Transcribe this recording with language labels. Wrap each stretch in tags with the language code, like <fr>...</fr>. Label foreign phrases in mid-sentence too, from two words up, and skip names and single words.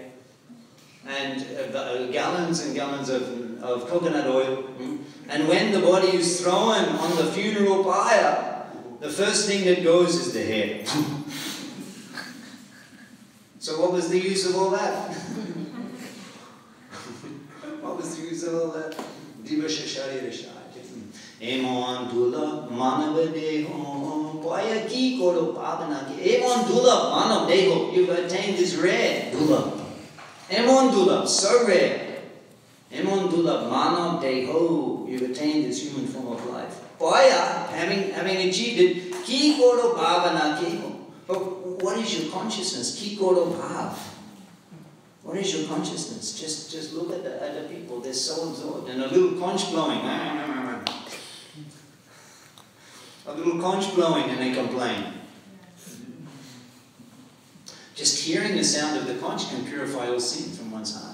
<en>And gallons and gallons of coconut oil. And when the body is thrown on the funeral pyre, the first thing that goes is the hair. So what was the use of all that? What was the use of all that?</en> <bn>এমন দুর্লভ মানব দেহ পেয়ে কি করো ভাবনা কি. এমন দুর্লভ মানব দেহ.</bn> <en>You've attained this rare dula.</en> <bn>এমন দুর্লভ,</bn> <en>so rare.</en> <bn>এমন দুর্লভ মানব দেহ.</bn> <en>You've attained this human form of life. Paya, having achieved it,</en> <bn>কি করো ভাবনা কি.</bn> <en>But what is your consciousness?</en> <bn>কি করো ভাব.</bn> <en>What is your consciousness? Just look at the people. They're so absorbed. And a little conch blowing. A little conch blowing and they complain. Just hearing the sound of the conch can purify all sin from one's heart.</en>